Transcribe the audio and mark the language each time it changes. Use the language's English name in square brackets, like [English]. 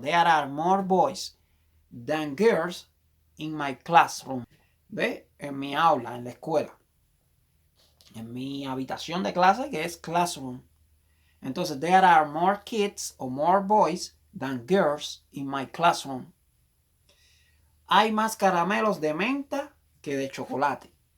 [English] There are more boys than girls in my classroom. [Spanish] ¿Ve? En mi aula, en la escuela. En mi habitación de clase, que es classroom. [English] Entonces, there are more kids or more boys than girls in my classroom. [Spanish] Hay más caramelos de menta que de chocolate.